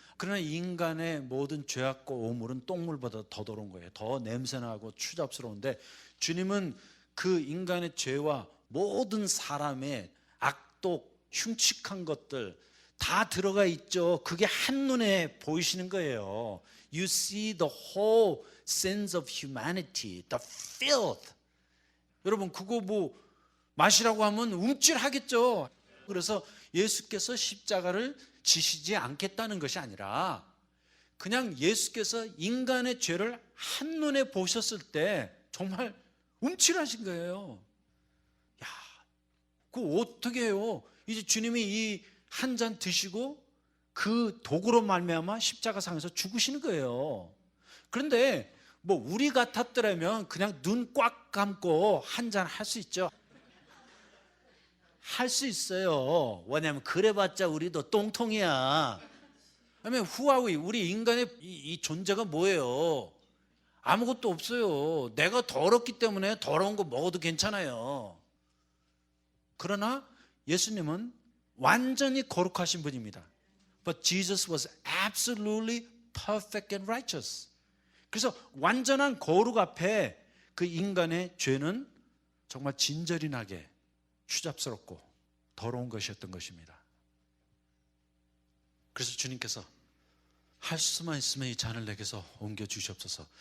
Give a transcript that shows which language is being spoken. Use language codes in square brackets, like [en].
[ko] 그러나 인간의 모든 죄악과 오물은 똥물보다 더 더러운 거예요. 더 냄새나고 추잡스러운데 주님은 그 인간의 죄와 모든 사람의 악독, 흉측한 것들 다 들어가 있죠. 그게 한눈에 보이시는 거예요. [en] You see the whole sins of humanity, the filth. [ko] 여러분 그거 뭐 마시라고 하면 움찔하겠죠. 그래서 예수께서 십자가를 지시지 않겠다는 것이 아니라 그냥 예수께서 인간의 죄를 한눈에 보셨을 때 정말 움찔하신 거예요. 야, 그거 어떻게 해요? 이제 주님이 이 한 잔 드시고 그 도구로 말미암아 십자가상에서 죽으시는 거예요. 그런데 뭐 우리 같았더라면 그냥 눈 꽉 감고 한 잔 할 수 있죠. 할 수 있어요. 왜냐하면 그래봤자 우리도 똥통이야. 그러면 [en] 후아위 [ko] 우리 인간의 이 존재가 뭐예요? 아무것도 없어요. 내가 더럽기 때문에 더러운 거 먹어도 괜찮아요. 그러나 예수님은 완전히 거룩하신 분입니다. [en] But Jesus was absolutely perfect and righteous. [ko] 그래서 완전한 거룩 앞에 그 인간의 죄는 정말 진절이 나게 추잡스럽고 더러운 것이었던 것입니다. 그래서 주님께서 할 수만 있으면 이 잔을 내게서 옮겨 주시옵소서.